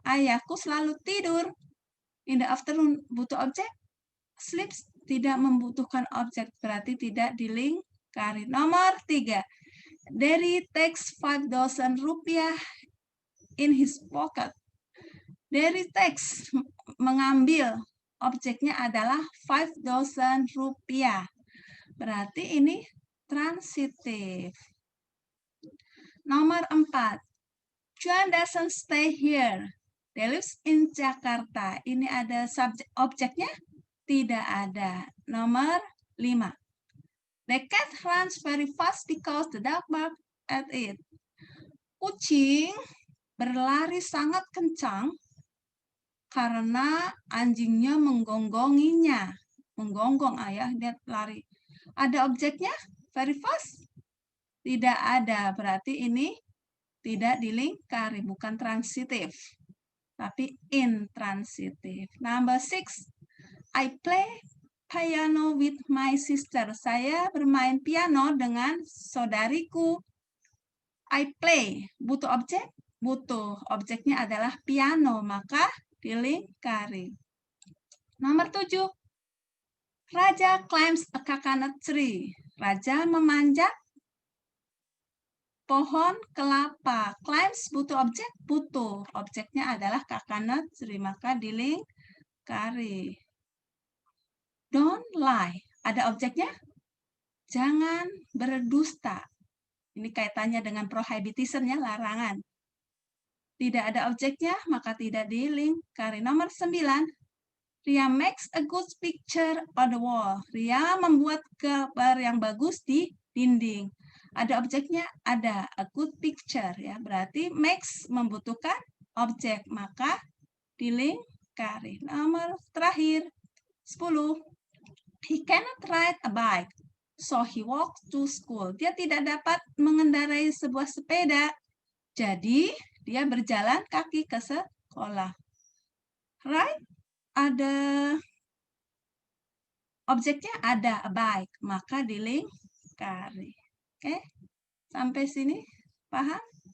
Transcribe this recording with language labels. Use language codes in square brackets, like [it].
[id] Ayahku selalu tidur [en] in the afternoon. [id] Butuh objek? Sleeps tidak membutuhkan objek, berarti tidak dilingkari. Kari. Nomor 3. [en] Derry takes 5,000 rupiah in his pocket. Derry takes, [id] mengambil, objeknya adalah 5,000 rupiah. Berarti ini transitif. Nomor 4. [en] Juan doesn't stay here. They live in Jakarta. [id] Ini ada subjek objeknya? Tidak ada. Nomor 5. [en] The cat runs very fast because the dog barks at it. [id] Kucing berlari sangat kencang karena anjingnya menggonggonginya. Menggonggong ayah, dia lari. Ada objeknya? [en] Very fast? [id] Tidak ada. Berarti ini tidak dilingkari, bukan transitif. Tapi intransitif. [en] Number 6. I play piano with my sister. [id] Saya bermain piano dengan saudariku. [en] I play. [id] Butuh objek? Butuh. Objeknya adalah piano, maka dilingkari. Nomor 7. [en] Raja climbs a coconut tree. [id] Raja memanjat pohon kelapa. Climbs butuh objek? Butuh. Objeknya adalah coconut tree, maka dilingkari. [en] Don't lie. [id] Ada objeknya? Jangan berdusta. Ini kaitannya dengan prohibition ya, larangan. Tidak ada objeknya, maka tidak dilingkari. Nomor 9. [en] Ria makes a good picture on the wall. [id] Ria membuat gambar yang bagus di dinding. Ada objeknya? Ada. [en] A good picture [id] ya. Berarti makes membutuhkan objek, maka dilingkari. Nomor terakhir 10. [en] He cannot ride a bike, so he walks to school. [id] Dia tidak dapat mengendarai sebuah sepeda, jadi dia berjalan kaki ke sekolah. Ride, ada objeknya? Ada, [en] a bike, [id] maka dilingkari. Oke, sampai sini paham?